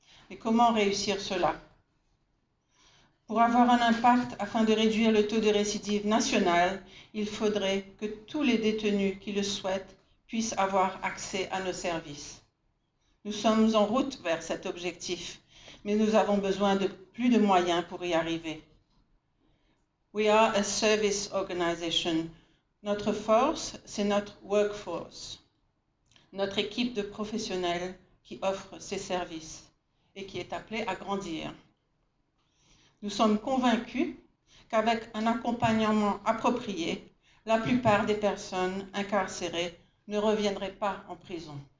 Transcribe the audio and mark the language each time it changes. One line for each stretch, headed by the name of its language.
French: Mais comment réussir cela? Pour avoir un impact afin de réduire le taux de récidive national, il faudrait que tous les détenus qui le souhaitent puissent avoir accès à nos services. Nous sommes en route vers cet objectif, mais nous avons besoin de plus de moyens pour y arriver.
English: We are a service organization.
French: Notre force, c'est notre workforce, notre équipe de professionnels qui offre ces services et qui est appelée à grandir. Nous sommes convaincus qu'avec un accompagnement approprié, la plupart des personnes incarcérées ne reviendraient pas en prison.